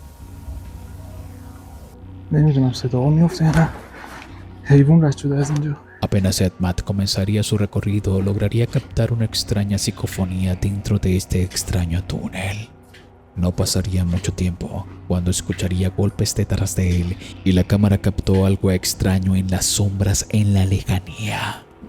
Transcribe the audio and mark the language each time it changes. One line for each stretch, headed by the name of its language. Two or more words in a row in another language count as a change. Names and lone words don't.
Persian: نمیدونم صدا میفته یا نه. حیوان رد شده از اینجا.
Spanish: Apenas Edmat comenzaría su recorrido, lograría captar una extraña psicofonía dentro de este extraño túnel. No pasaría mucho tiempo cuando escucharía golpes detrás de él y la cámara captó algo extraño en las sombras en la lejanía.